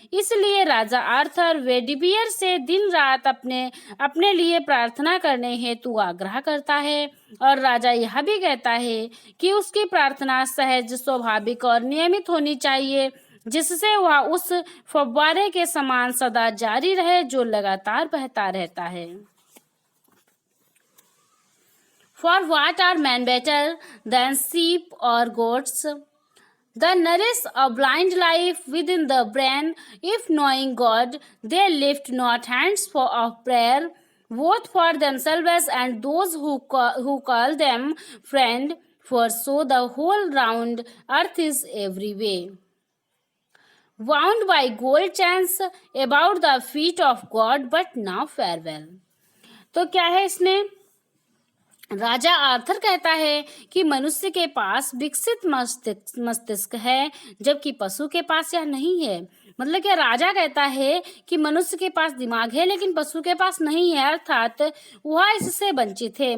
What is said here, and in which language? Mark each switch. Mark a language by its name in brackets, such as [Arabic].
[Hindi] इसलिए राजा आर्थर वेडवियर से दिन रात अपने लिए प्रार्थना करने हेतु आग्रह करता है, और राजा यह भी कहता है कि उसकी प्रार्थना सहज, स्वाभाविक और नियमित होनी चाहिए, जिससे वह उस फव्वारे के समान सदा जारी रहे जो लगातार बहता रहता है। [English] For what are men better than sheep or goats? The nourish a blind life within the brain. If knowing God, they lift not hands of prayer, both for themselves and those who call them friend. For so the whole round earth is every way wound by gold chains about the feet of God. But now farewell. [Hindi] तो क्या है इसमें, राजा Arthur कहता है कि मनुष्य के पास विकसित मस्तिष्क है जबकि पशु के पास यह नहीं है। मतलब कि राजा कहता है कि मनुष्य के पास दिमाग है लेकिन पशु के पास नहीं है, अर्थात वह इससे वंचित है।